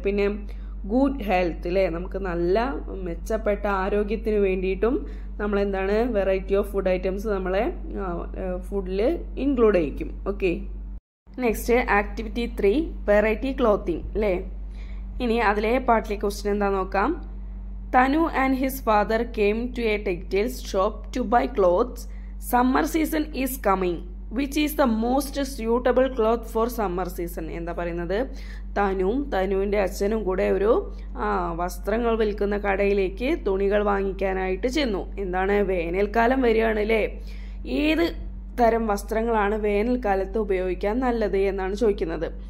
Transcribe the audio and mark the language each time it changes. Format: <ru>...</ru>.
<ml>പിന്നെ good health അല്ലേ, നമുക്ക് നല്ല മെച്ചപ്പെട്ട ആരോഗ്യത്തിന് വേണ്ടിയിട്ടും നമ്മളെന്താണ്</ml> <en>variety of food items</en> <ml>നമ്മളെ ഫുഡിൽ include ചെയ്യിക്കും. Okay, next activity 3, variety clothing അല്ലേ. ഇനി അതിലെ പാർട്ടിലെ ക്വസ്റ്റ്യൻ എന്താ നോക്കാം.</ml> <en>Tanu and his father came to a textile shop to buy clothes. Summer season is coming which is the most suitable cloth for summer season.</en> <ml>എന്താ പറയുന്നത്, തനുവിൻ്റെ അച്ഛനും കൂടെ ഒരു വസ്ത്രങ്ങൾ വിൽക്കുന്ന കടയിലേക്ക് തുണികൾ വാങ്ങിക്കാനായിട്ട് ചെന്നു. എന്താണ്, വേനൽക്കാലം വരികയാണ് അല്ലേ, ഏത് തരം വസ്ത്രങ്ങളാണ് വേനൽക്കാലത്ത് ഉപയോഗിക്കാൻ നല്ലത് എന്നാണ് ചോദിക്കുന്നത്.</ml>